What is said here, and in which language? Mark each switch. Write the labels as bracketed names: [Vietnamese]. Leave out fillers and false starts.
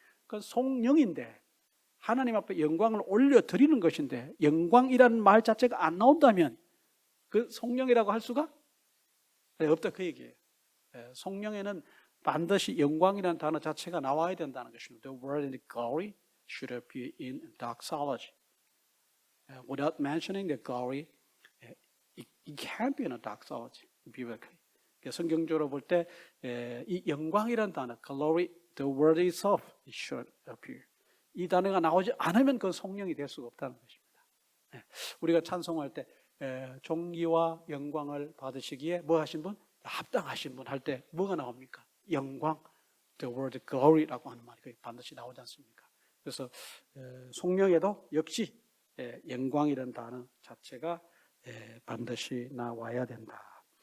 [Korean] 그 성령인데 하나님 앞에 영광을 올려드리는 것인데, 영광이라는 말 자체가 안 나온다면 그 성령이라고 할 수가 없다 그 얘기예요. 성령에는 반드시 영광이라는 단어 자체가 나와야 된다는 것입니다. [English] The word and the glory should appear in doxology. Without mentioning the glory, it can't be in a doxology, biblically. [Korean] 성경적으로 볼 때 이 영광이라는 단어, [English] glory, the word itself, it should appear. [Korean] 이 단어가 나오지 않으면 그건 성령이 될 수가 없다는 것입니다. 우리가 찬송할 때 존귀와 영광을 받으시기에 뭐 하신 분? 합당하신 분 할 때 뭐가 나옵니까? 영광, [English] the word glory [Korean] 라고 하는 말이 반드시 나오지 않습니까? 그래서 성령에도 역시 영광이라는 단어 자체가 반드시 나와야 된다.